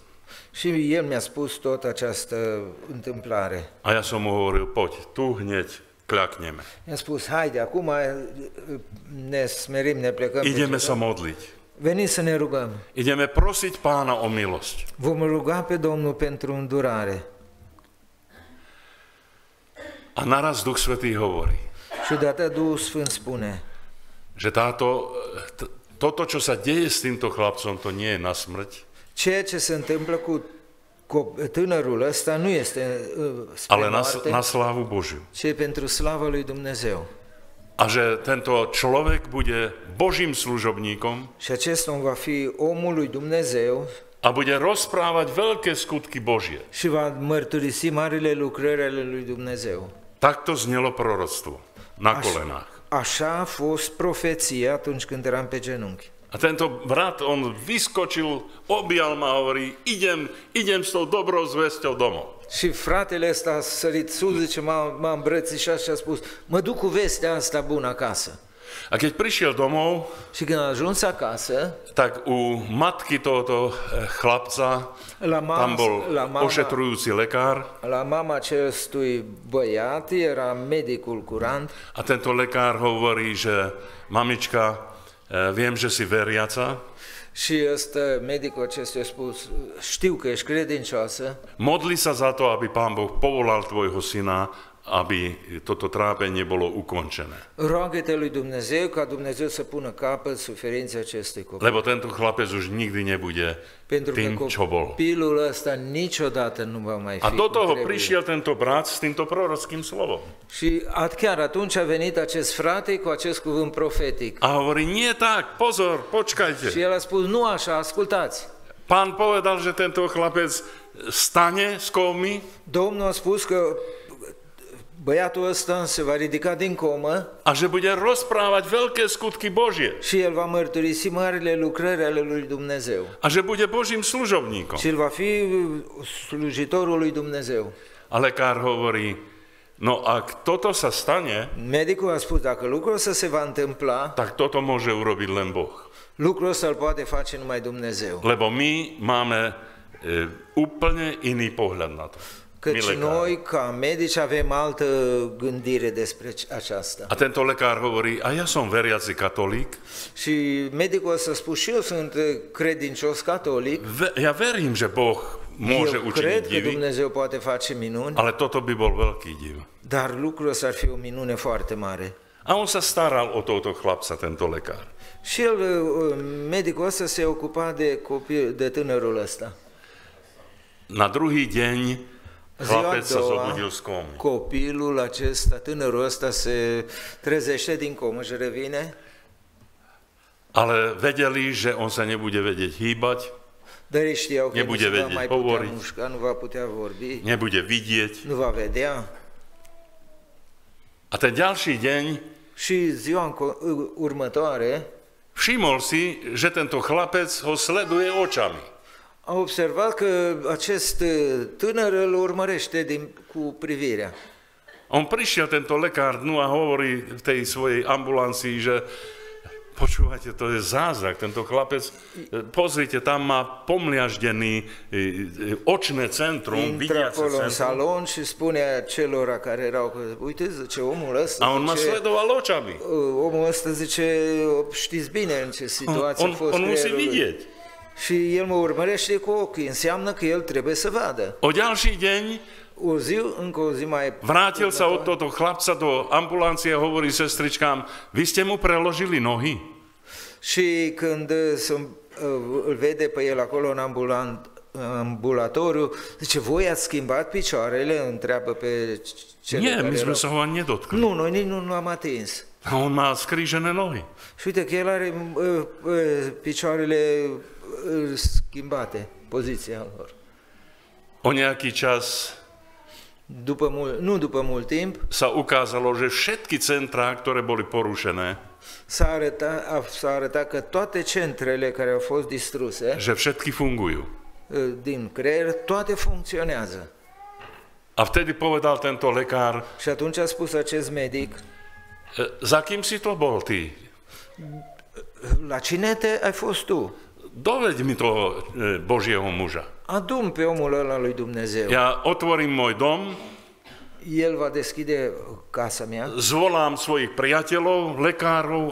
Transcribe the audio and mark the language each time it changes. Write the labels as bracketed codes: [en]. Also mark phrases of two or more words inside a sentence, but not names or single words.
[ro] și el mi-a spus tot această întâmplare. [sk] A ja som mu hovoril, poď, tu hneď kľakneme. [ro] Mi-a spus, haide, acum ne smerim, ne plecăm. [sk] Ideme sa modliť. [ro] Veniți să ne rugăm. [sk] Ideme prosiť Pána o milosť. [ro] Vom ruga pe Domnul pentru îndurare. [sk] A naraz Duch Svätý hovorí, [ro] Și deodată Duhul Sfânt spune, [sk] že toto, čo sa deje s týmto chlapcom, to nie je na smrť, [ro] ceea ce se întâmplă cu tânărul ăsta nu este spre [sk] ale [ro] moarte, [sk] na slávu Božiu. [ro] ci pentru slava lui Dumnezeu. [sk] a že tento človek bude Božím služobníkom [ro] și acest om va fi omul lui Dumnezeu [sk] a bude rozprávať veľké skutky Božie. [ro] și va mărturisi marile lucrări ale lui Dumnezeu. [sk] Takto znelo proroctvo na kolenách. [ro] Așa a fost profeția atunci când eram pe genunchi. [sk] A tento brat, on vyskočil, objal ma a hovorí, idem s tou dobrou zvesťou domov. [ro] Și fratele ăsta a sărit sus, zice, m-a îmbrățișat și a spus, mă duc cu vestea asta bună acasă. [sk] A keď prišiel domov, [ro] Și când a ajuns acasă, [sk] tak u matky tohoto chlapca, tam bol ošetrujúci lekár [ro] la mama acestui băiat era medicul curant [sk] a tento lekár hovorí, že mamička, viem, že si veriaca, [ro] și medicul acestuia a spus, știu că ești credincioasă, [sk] modli sa za to, aby Pán Boh povolal tvojho syna, aby toto trápenie bolo ukončené. [ro] roagă-te lui Dumnezeu ca Dumnezeu să pună capăt suferinței acestui copil. [sk] Lebo tento chlapec už nikdy nebude [ro] Pentru că [sk] tým, čo bol. [ro] copilul ăsta niciodată nu va mai fi [sk] A do [ro] cum [sk] toho [ro] trebuie. [sk] prišiel tento brat s týmto prorockým slovom. [ro] Și chiar atunci a venit acest frate cu acest cuvânt profetic. [sk] A hovorí, nie tak, pozor, [ro] Și [sk] počkajte. [ro] el a spus, nu așa, ascultați. [sk] Pán povedal, že tento chlapec stane z komy [ro] Domnul a spus că băiatul ăsta se va ridica din comă [sk] a že bude rozprávať veľké skutky Božie. [ro] și el va mărturisi marile lucrări ale lui Dumnezeu. [sk] A že bude Božím služobníkom. [ro] Și el va fi slujitorul lui Dumnezeu. [sk] A lekár hovorí, no ak toto sa stane, [ro] Medicul a spus, dacă lucrul ăsta se va întâmpla, [sk] tak toto môže urobiť len Boh. [ro] lucrul ăsta îl poate face numai Dumnezeu. [sk] Lebo my máme úplne iný pohľad na to. My [ro] Căci [sk] lekári. [ro] noi, ca medici, avem altă gândire despre aceasta. [sk] A tento lekár hovorí, a ja som veriaci katolík, [ro] Și medicul ăsta a spus, și eu sunt credincios catolic, [sk] ja verím, že Boh môže [ro] eu [sk] učiniť [ro] cred că [sk] divy, [ro] Dumnezeu poate face minuni, [sk] ale toto by bol veľký div. [ro] dar lucrul ăsta ar fi o minune foarte mare. [sk] A on sa staral o tohto chlapca, tento lekár. [ro] Și el, medicul ăsta se ocupa de tânărul ăsta. [sk] Na druhý deň [ro] Ziua [sk] chlapec [ro] a [sk] sa [ro] doua, [sk] zobudil z komy. [ro] copilul acesta, tânărul ăsta se trezește din comă și revine, [sk] Ale vedeli, že on sa nebude vedieť hýbať, [ro] dar ei știau că nu [sk] Nebude [ro] se va [sk] vedieť [ro] mai putea [sk] hovoriť. [ro] mușca, nu va putea vorbi, [sk] nebude vidieť. [ro] nu va vedea. [sk] A ten ďalší deň [ro] Și ziua următoare [sk] všimol si, že tento chlapec ho sleduje očami. [ro] a observat că acest tânăr îl urmărește cu privirea. [sk] On prišiel, tento lekár, no a hovorí v tej svojej ambulancii, že počúvajte, to je zázrak, tento chlapec, pozrite, tam má pomliaždený očné centrum, [ro] Intră [sk] vidiace [ro] acolo în [sk] centrum. [ro] salon și spune celor care erau, că, uite, zice, omul ăsta, [sk] A on ma [ro] zice, [sk] sledoval očami. [ro] omul ăsta zice, știți bine în ce situație a fost [sk] On musí [ro] creierul lui. [sk] vidieť. [ro] Și el mă urmărește cu ochii, înseamnă că el trebuie să vadă. [sk] O ďalší deň [ro] Încă o zi mai... [sk] vrátil sa od tohto chlapca do ambulancie a hovorí sestričkám, vy ste mu preložili nohy? [ro] Și când îl vede pe el acolo în ambulatoriu, zice, voi ați schimbat picioarele? Întreabă pe cele [sk] Nie, [ro] care [sk] my sme [ro] erau. [sk] sa ho ani nedotkli. [ro] Nu, noi nici nu l-am atins. [sk] A on má skrížené nohy. [ro] Și uite că el are picioarele schimbate, poziția lor. [sk] O nejaký čas [ro] Nu după mult timp, [sk] sa ukázalo, že všetky centrá, ktoré boli porušené, [ro] s-a arătat că toate centrele care au fost distruse [sk] že všetky fungujú. [ro] din creier, toate funcționează. [sk] A vtedy povedal tento lekár, [ro] Și atunci a spus acest medic, [sk] za kým si to bol ty? [ro] la cine ai fost tu? [sk] Doveď mi toho Božieho muža. [ro] Adu-mi pe omul ăla lui Dumnezeu. [sk] Ja otvorím môj dom, [ro] El va deschide casa mea, [sk] zvolám svojich priateľov, lekárov